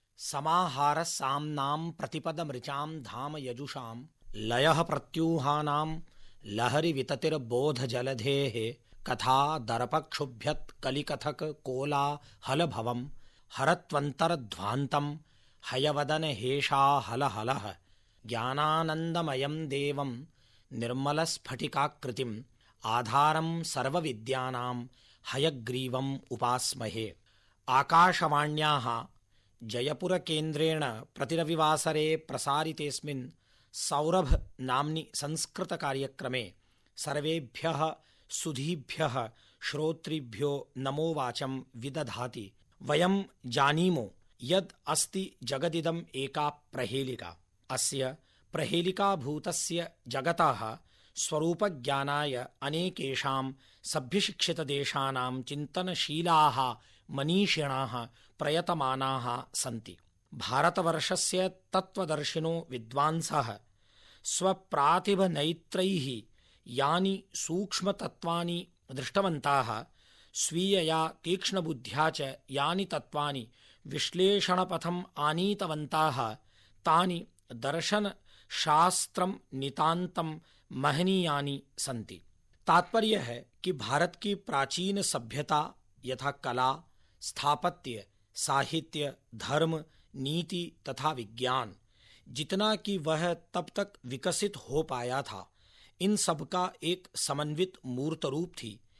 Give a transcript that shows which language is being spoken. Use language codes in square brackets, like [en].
[sa] समाहार साम्नाम प्रतिपदम ऋचाम धाम यजुषाम लयह प्रत्यूहानाम लहरी विततिर बोध जलधेहे कथा दर्पक्षुभ्यत कलिकथक कोला हल भवम हरत्वंतर ध्वांतम हयवदन हेशा हल हल ज्ञानानंदमयं देवं निर्मलस्फटिकाकृतिं आधारं सर्वविद्यानां हयग्रीवं उपास्महे। आकाशवाण्याः जयपुरकेन्द्रेण प्रतिरविवासरे प्रसारितेऽस्मिन् सौरभ नाम्नि संस्कृतकार्यक्रमे सर्वेभ्यः सुधीभ्यः श्रोतृभ्यो नमो वाचं विदधाति। वयं जानीमो यद् अस्ति जगदिदं एका प्रहेलिका। अस्य प्रहेलिकाभूतस्य जगतः स्वरूपज्ञानाय अनेकेषां सभ्यशिक्षितदेशानां चिन्तनशीलाः मनीषिणः प्रयतमानाः सन्ति। भारतवर्षस्य तत्त्वदर्शिनो विद्वांसः स्वप्रातिभनैत्रैः यानि सूक्ष्मतत्त्वानि दृष्टवन्ताः, स्वीयया तीक्ष्णबुद्ध्या च यानि तत्त्वानि विश्लेषणपथम् आनीतवन्ताः, तानि दर्शन शास्त्रम नितांतम महनीयानि सन्ति। [hi] तात्पर्य है कि भारत की प्राचीन सभ्यता यथा कला, स्थापत्य, साहित्य, धर्म, नीति तथा विज्ञान, जितना कि वह तब तक विकसित हो पाया था, इन सब का एक समन्वित मूर्त रूप थी।